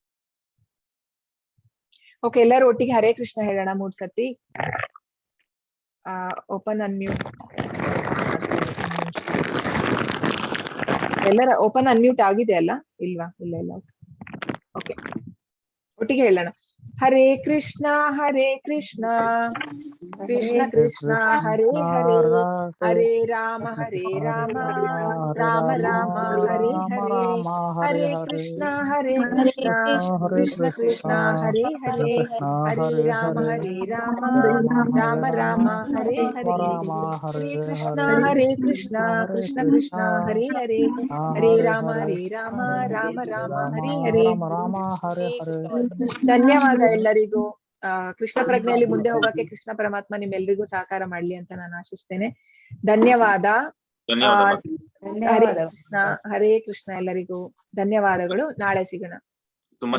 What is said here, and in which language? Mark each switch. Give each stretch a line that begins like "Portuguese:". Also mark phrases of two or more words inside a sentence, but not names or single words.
Kannada: ಓಕೆ, ಎಲ್ಲರೂ ಒಟ್ಟಿಗೆ ಹರೇ ಕೃಷ್ಣ ಹೇಳೋಣ 3 ಸತಿ.
English: open unmute.
Kannada: ಎಲ್ಲರ
English: open unmute
Kannada: ಆಗಿದೆ ಅಲ್ಲ? ಇಲ್ವಾ? ಇಲ್ಲ ಇಲ್ಲ. ಓಕೆ, ಒಟ್ಟಿಗೆ ಹೇಳೋಣ. ಹರೇ ಕೃಷ್ಣ ಕೃಷ್ಣ ಕೃಷ್ಣ ಹರೇ ಹರೇ, ಹರೇ ರಾಮ ರಾಮ ರಾಮ ಹರೇ ಹರೇ, ಹರೇ ಕೃಷ್ಣ ಕೃಷ್ಣ ಕೃಷ್ಣ ಹರೇ ಹರೇ, ಹರೇ ರಾಮ ರಾಮ ರಾಮ ಹರೇ ಹರೇ, ಹರೇ ಕೃಷ್ಣ ಕೃಷ್ಣ ಕೃಷ್ಣ ಹರೇ ಹರೇ, ಹರೇ ರಾಮ ರಾಮ ರಾಮ ಹರೇ ಹರೇ. ಧನ್ಯವಾದ ಎಲ್ಲರಿಗೂ. ಕೃಷ್ಣ ಪ್ರಜ್ಞೆಯಲ್ಲಿ ಮುಂದೆ ಹೋಗಕ್ಕೆ ಕೃಷ್ಣ ಪರಮಾತ್ಮ ನಿಮ್ಮೆಲ್ಲರಿಗೂ ಸಹಕಾರ ಮಾಡ್ಲಿ ಅಂತ ನಾನು ಆಶಿಸ್ತೇನೆ. ಧನ್ಯವಾದ. ಧನ್ಯವಾದ. ಹರೇ ಕೃಷ್ಣ. ಹರೇ ಕೃಷ್ಣ. ಎಲ್ಲರಿಗೂ ಧನ್ಯವಾದಗಳು. ನಾಳೆ ಸಿಗೋಣ. ತುಂಬಾ